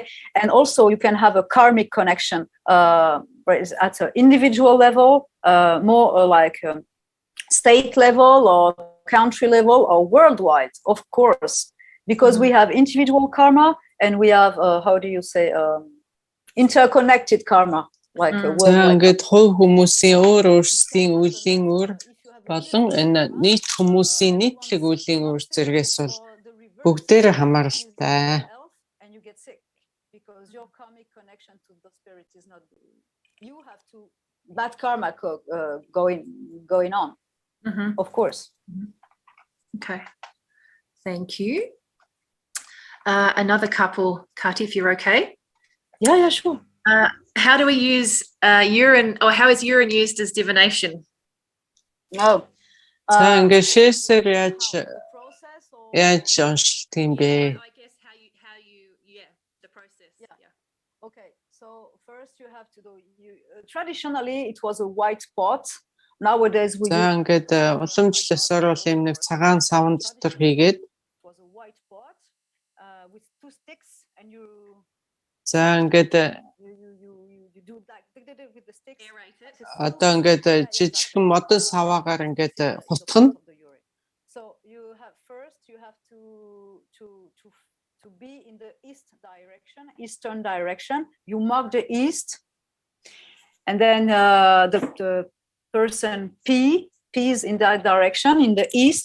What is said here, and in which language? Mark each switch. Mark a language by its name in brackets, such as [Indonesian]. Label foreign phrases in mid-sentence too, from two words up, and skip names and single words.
[English] And also you can have a karmic connection at an individual level, more like state level or country level or worldwide, of course. Because we have individual karma and we have, how do you say, interconnected karma, like worldwide. [Mongolian] Ингээд хувь хүмүүсийн өөрсдийн үеийн үр болон энэ нийт хүмүүсийн нийтлэг үеийн үр зэргээс бол бүгдээр хамааралтай. [English] And you get sick because your karmic connection to the spirit is not. You have to bad karma going on, of course. Okay, thank you. Another couple, Kati, if you're okay. Yeah, sure. How do we use urine, or how is urine used as divination? No. [Mongolian] За ингээд шээсээр яаж онцлт юм бэ? [English] I guess how you the process. Yeah. Okay. So first you have to do. Traditionally, it was a white pot. Nowadays we. [Mongolian] За ингээд уламжлалсаар бол юм нэг цагаан савн дотор хийгээд. [English] It was a white pot with two sticks, and you. [Mongolian] За ингээд [English] You do like with the sticks. [Mongolian] Одоо ингээд жижигхэн модон саваагаар ингээд хутгана. [English] So you have to be in the eastern direction. You mark the east, and then the person P is in that direction, in the east.